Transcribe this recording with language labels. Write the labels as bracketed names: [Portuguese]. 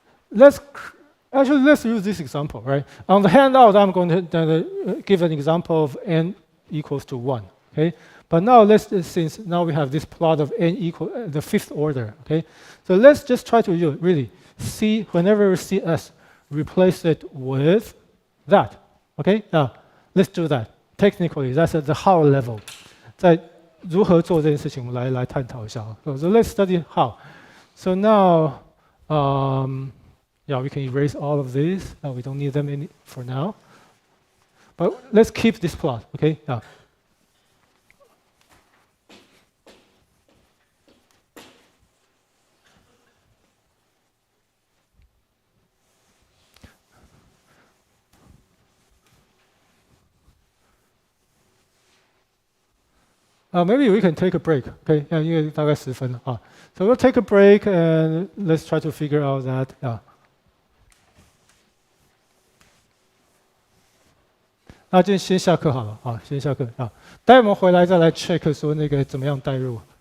[English] Let's use this example, right? On the handout, I'm going to give an example of n equals to 1, okay? But now since now we have this plot of n equal, the fifth order, okay? So let's just try to really see, whenever we see s, replace it with that. Okay? Now, let's do that. Technically, that's at the how level. [Chinese] 在如何做这件事情，我们来探讨一下。 [English] So let's study how. So now, yeah, we can erase all of these. We don't need them for now. But let's keep this plot. Okay? Now. Maybe we can take a break. Okay, [Chinese] 因为大概10分了啊。 [English] So we'll take a break and let's try to figure out that. [Chinese] 那就先下课好了啊，先下课啊。待会我们回来再来 check 说那个怎么样带入。